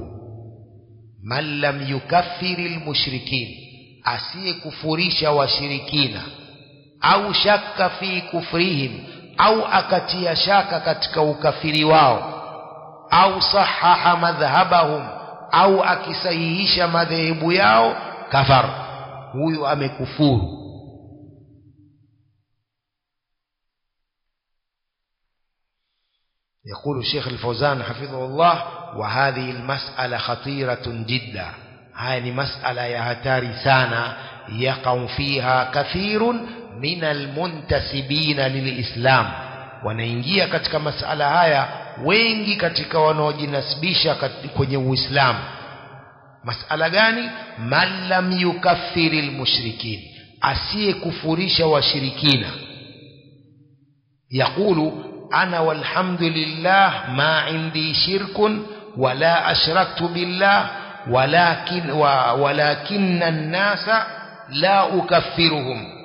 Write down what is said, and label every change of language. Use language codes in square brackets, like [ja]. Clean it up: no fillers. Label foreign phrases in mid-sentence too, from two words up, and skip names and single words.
[ar] من لم يكفر المشركين, [sw] asiye kufurisha washirikina, [ar] أو شك في كفرهم, [sw] au akatia shaka katika ukafiri wao, [ar] أو صحح مذهبهم, [sw] au akisahihisha madhehebu yao, kafar, huyu amekufuru. [ar] يقول الشيخ الفوزان حفظه الله: وهذه المسألة خطيرة جدا. هذه مسألة يهتاري سانا يقع فيها كثير من المنتسبين للإسلام. [sw] wanaingia katika masala haya wengi katika wanaojinasibisha kwenye Uislamu. Masala gani? [ar] من لم يكفر المشركين, [sw] asiye kufurisha washirikina. [ar] يقول: أنا والحمد لله ما عندي شرك ولا أشركت بالله ولكن الناس لا أكفرهم.